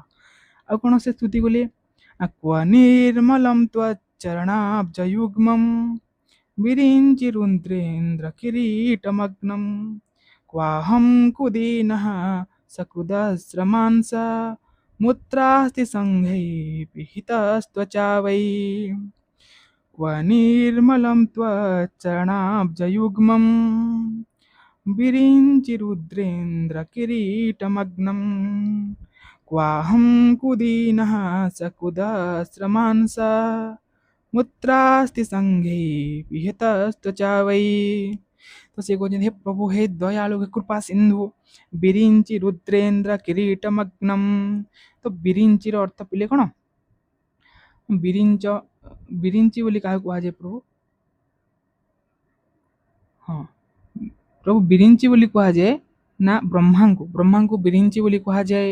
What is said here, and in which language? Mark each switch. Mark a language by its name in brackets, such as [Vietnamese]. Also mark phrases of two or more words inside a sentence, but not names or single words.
[Odia] ଆଉ କଣ ସେ ସ୍ତୁତି କଲେ, [Sanskrit] କ୍ୱ ନିର୍ମଲಂ ତ୍ୱଚରଣାବ୍ଜୟୁଗ୍ମଂ ବିରିଞ୍ଚିରୁଦ୍ରେନ୍ଦ୍ର କିରୀଟମଗ୍ନಂ କ୍ୱାହଂ କୁଦୀନଃ ସକୁଦଶ୍ରମାଂସ ମୁତ୍ରାସ୍ତି ସଂଘୈ पिहितस्त्वचा वै क्व निर्मलं त्वच्चरणाब्जयुग्मं विरिञ्चिरुद्रेन्द्रकिरीटमग्नं क्वाहं कुदीनः सकुदस्रमांस मुत्रास्ति संघे पिहितस्त्वचा वै। [Hindi] तो से कहते हे प्रभु, हे दयालु, हे कृपा सिंधु, [Sanskrit] ବିରିଞ୍ଚି ରୁଦ୍ରେନ୍ଦ୍ର କିରୀଟମଗ୍ନମ୍। [Odia] ତ ବିରିଞ୍ଚିର ଅର୍ଥ ପିଲେ କଣ? ବିରିଞ୍ଚି ବୋଲି କାହାକୁ କୁହାଯାଏ ପ୍ରଭୁ? ହଁ, ପ୍ରଭୁ ବିରିଞ୍ଚି ବୋଲି କୁହାଯାଏ ନା ବ୍ରହ୍ମାଙ୍କୁ ବିରିଞ୍ଚି ବୋଲି କୁହାଯାଏ।